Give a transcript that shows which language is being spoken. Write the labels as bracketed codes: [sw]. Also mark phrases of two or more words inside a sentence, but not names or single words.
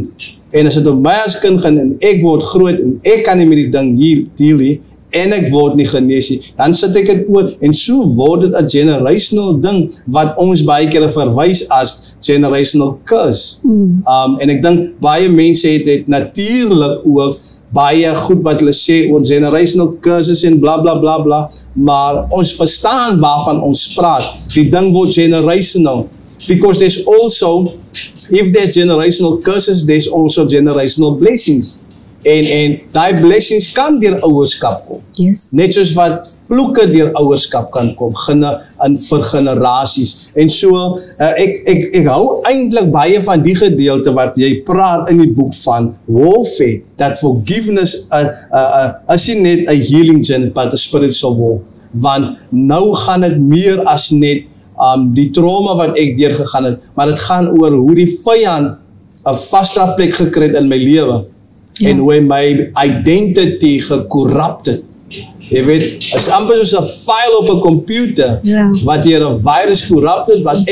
[af] En as dit op my as kind gaan en ek word groot en ek kan nie met die ding hier deel nie en ek word nie genees nie, dan sit ek dit oor en so word dit 'n generational ding wat ons baie keer verwys as [en] generational curse. [af] En ek dink baie mense het natuurlik ook baie goed wat hulle sê oor [en] generational curses [af] en bla bla bla bla, maar ons verstaan waarvan ons praat. Die ding word generational. [en] Because there's also, if there's generational curses, there's also generational blessings. [af] En die blessings kan deur ouerskap kom. [en] Yes. [af] Net soos wat vloeke deur ouerskap kan kom, vir generasies. En so, ek hou eintlik baie van die gedeelte wat jy praat in die boek van warfare, [en] that forgiveness [af] is nie net 'n [en] healing journey, but a spiritual war. [af] Want nou gaan dit meer as net die trauma wat ek deurgegaan het, maar dit gaan oor hoe die vyand 'n vaste plek gekry het in my lewe. En hoe hy my identity gekorrupt het. Jy weet, is amper soos 'n file op 'n computer, wat deur 'n virus korrupt het was.